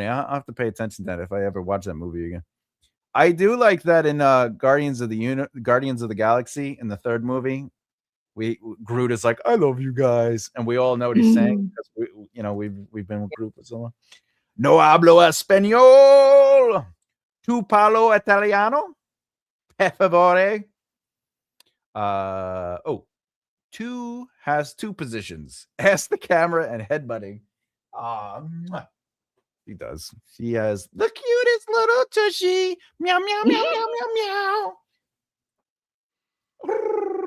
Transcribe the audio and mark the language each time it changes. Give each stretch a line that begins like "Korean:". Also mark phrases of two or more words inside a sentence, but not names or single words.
English: I'll have to pay attention to that if I ever watch that movie again. I do like that in Guardians of the Galaxy, in the third movie. Groot is like, I love you guys, and we all know what he's saying because we've been with Groot for so long.
Spanish: No hablo español.
Italian: Tu parlo italiano? Per favore.
English: Two has two positions. Ask the camera and headbutting. He does. He has the cutest little tushy. Meow, meow, meow, meow, meow, meow.